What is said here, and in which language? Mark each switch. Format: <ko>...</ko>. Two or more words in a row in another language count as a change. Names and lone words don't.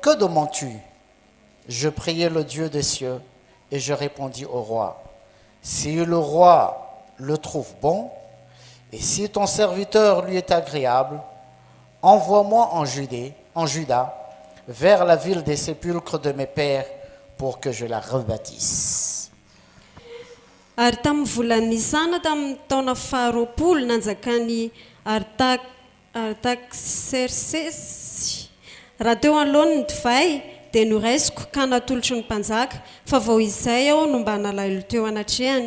<fr>» Je priai le Dieu des cieux et je répondis au roi, « Si le roi le trouve bon, et si ton serviteur lui est agréable, envoie-moi en Juda, vers la ville des sépulcres de mes pères, pour que je la rebâtisse. »</fr> <mg>Ary tamin'ny volan'ny Nisana tamin'ny taona faharoapolo nanjakany Artaxerxes raha teo anoloany ny divay dia noraisiko ka natolotry ny mpanjaka fa vao izay aho no mba nalahelo teo anatrehany.</mg>